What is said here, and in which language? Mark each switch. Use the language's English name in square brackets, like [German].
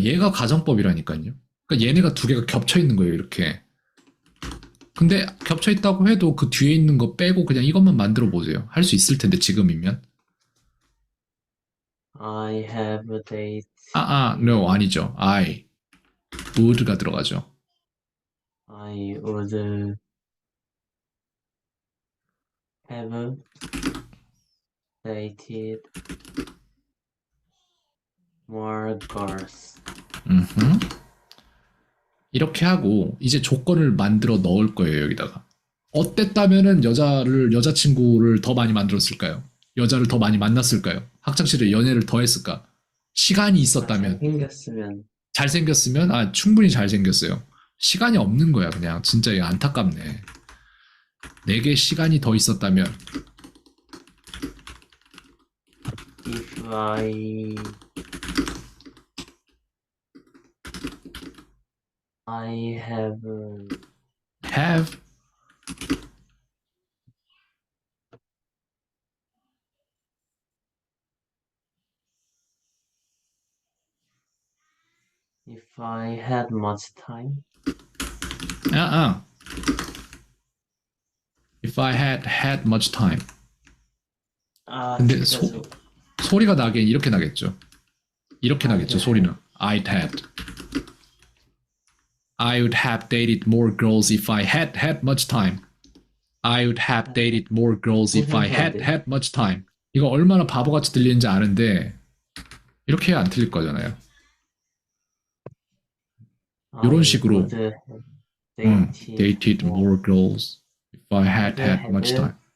[Korean] 얘가 가정법이라니까요. 그러니까 얘네가 두 개가 겹쳐 있는 거예요, 이렇게. 근데 겹쳐 있다고 해도 그 뒤에 있는 거 빼고 그냥 이것만 만들어 보세요. 할 수 있을 텐데, 지금이면. [English] I have a date. no, [Korean] 아니죠. would가 들어가죠. [English] I would have dated more girls. 음흠. [Korean] 이렇게 하고 이제 조건을 만들어 넣을 거예요, 여기다가. 어땠다면은 여자친구를 더 많이 만들었을까요? 여자를 더 많이 만났을까요? 학창시절에 연애를 더 했을까? 시간이 있었다면, 잘생겼으면 잘생겼으면, 충분히 잘생겼어요. 시간이 없는 거야, 그냥. 진짜 이거 안타깝네. 내게 시간이 더 있었다면, [English] if I have, if I had much time. 아. If I had much time. [Korean] 근데 진짜 소리가 나긴 이렇게 나겠죠. 이렇게 [English] I'd [Korean] 나겠죠, [English] have. [Korean] 소리는. [English] I'd had. I would have dated more girls if I had much time. I would have dated more girls if I had much time. [Korean] 이거 얼마나 바보같이 들리는지 아는데 이렇게 해야 안 틀릴 거잖아요. 이런 식으로 [English] dated more girls if I had much time.